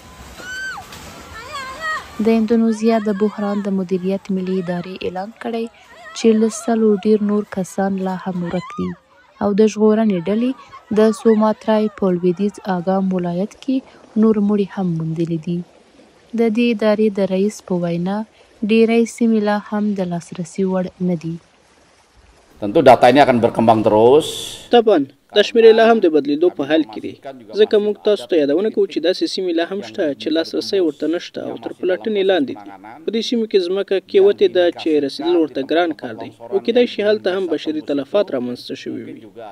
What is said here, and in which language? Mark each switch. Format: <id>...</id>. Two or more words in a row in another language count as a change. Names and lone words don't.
<ps>د اندونیزیا د بحران د مدیریت ملي ادارې اعلان کړی چې له 100 ډیر نور کسان لا هم ورک دي او د ژغورنې ډلې د سوماترای په لویدیځ آګام ولایت کې نور مړي هم موندلي دي. د دې ادارې د رئیس په وینا ډیری سیمې لا هم د لاسرسي وړ نه دي.</ps> <id>Tentu data ini akan berkembang terus.</id> <ps>طبعا دا شمېرې لا هم د بدلیدو په حال کې دي، ځکه موږ تاسو ته یادونه کوو چې داسې سیمې لا هم شته چې لاسرسی ورته نشته او تر پلټنې لاندې دي. په دې سیمو کې ځمکه کیوتې ده چې رسیدل ورته ګران کار دی او کیدای شي هلته هم بشري تلفات رامنځته شوي وي.</ps>